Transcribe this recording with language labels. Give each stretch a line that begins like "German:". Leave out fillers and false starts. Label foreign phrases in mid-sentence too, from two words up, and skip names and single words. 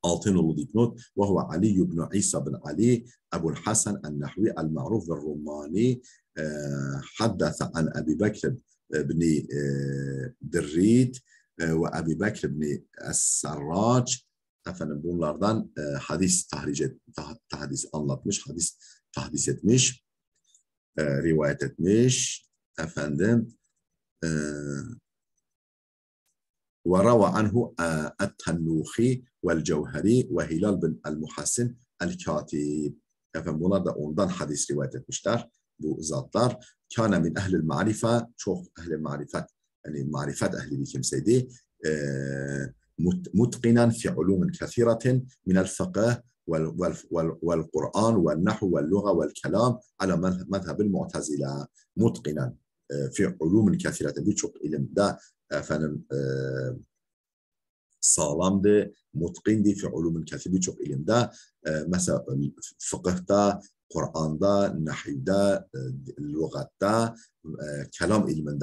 Turkish: altı nolu dipnot
Arabic: وهو علي بن عيسى بن علي أبو الحسن النحوي المعروف والرماني حدث عن أبي بكر بن دريد وأبي بكر بن السراج.
Turkish: Efendim bunlardan hadis anlatmış, hadis tahdis etmiş, rivayet etmiş.
Arabic: Efendim وروى عنه التنوخي والجوهري وهلال بن المحسن الكاتب.
Turkish: Efendim bunlar da ondan hadis rivayet etmişler. Bu zatlar.
Arabic: كان من أهل المعرفة,
Turkish: çok ehl-i marifet, yani marifet ehli bir kimseydi.
Arabic: متقنا في علوم كثيرة من الفقه والقرآن والنحو واللغة والكلام على مذهب المعتزلة. متقنا في علوم كثيرة,
Turkish: birçok ilimde efendim sağlamdı, mutqindi
Arabic: في علوم كثيرة,
Turkish: birçok ilimde, mesela fıkıhta, Kur'an'da, nahivde, lügatta, kelam ilminde.